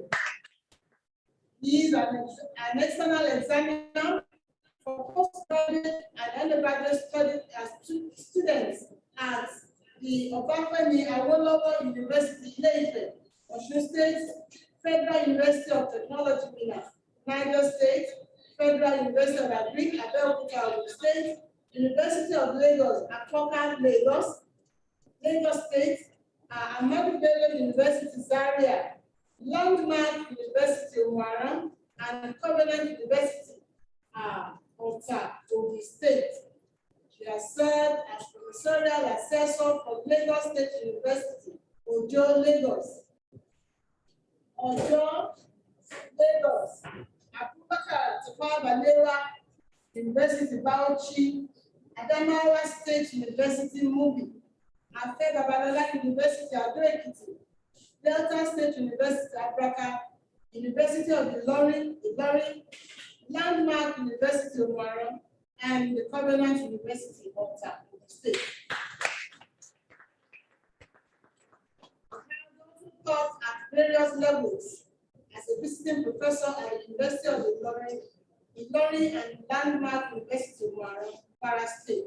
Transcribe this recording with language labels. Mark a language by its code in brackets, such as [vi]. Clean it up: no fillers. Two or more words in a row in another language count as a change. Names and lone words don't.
[en] He is an external examiner for postgraduate and undergraduate students at the Obafemi Awolowo University, Ile-Ife, Osun State, Federal University of Technology, Minna, Niger State, Federal University of Agric, Abeokuta, Ogun State, University of Lagos, Akoka, Lagos, Lagos State, Ahmadu Bello University, Zaria, Landmark University, Umuaran, and Covenant University, Ota, Ogun State. She has served as professorial assessor for Lagos State University, Ojo, Lagos. Ojo, Lagos, Abubakar Tafawa Balewa University, Bauchi, Adamawa State University, Mubi, Afe Babalola University, Ado-Ekiti, Delta State University, Abraka, University of Ilorin, Landmark University, Umuaran, and the Covenant University, Ota, Ogun State. Taught at various levels as a visiting professor at the University of Ilorin and Landmark University, Umuaran, Kwara State.